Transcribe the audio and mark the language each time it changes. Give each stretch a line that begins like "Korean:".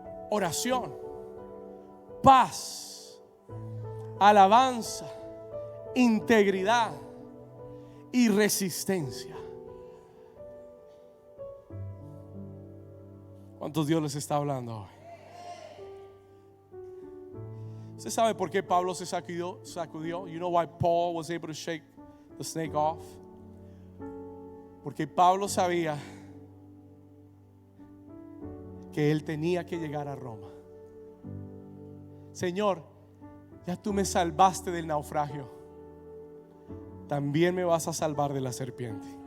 Spanish: Oración, paz, alabanza, integridad y resistencia. ¿Cuántos Dios les está hablando hoy? ¿Usted sabe por qué Pablo se sacudió?
English: You know why Paul was able to shake the snake off?
Spanish: Porque Pablo sabía que él tenía que llegar a Roma. Señor, ya tú me salvaste del naufragio, también me vas a salvar de la serpiente.